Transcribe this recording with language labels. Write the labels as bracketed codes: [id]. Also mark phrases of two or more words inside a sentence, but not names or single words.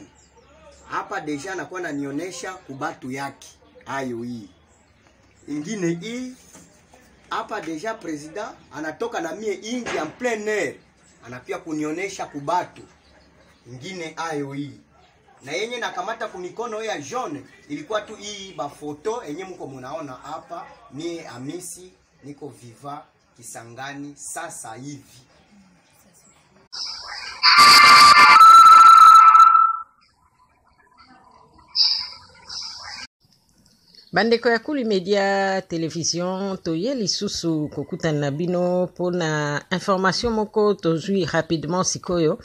[sw] Hapa deja anakuwa ananionyesha kubatu yake ayo hii. Ingine hii hapa deja president anatoka na mie ingi [fr] en plein air [sw] anapia kunionyesha kubatu. Ingine ayo hii. Na yenye nakamata kumikono ya jaune ilikuwa tu hii ba photo yenye mko munaona hapa. Mie Amisi niko viva Kisangani sasa hivi. [ln] Bandeko ya Kuli Media Television toye lisusu kokutana na bino pona information moko tozui rapidement sikoyo.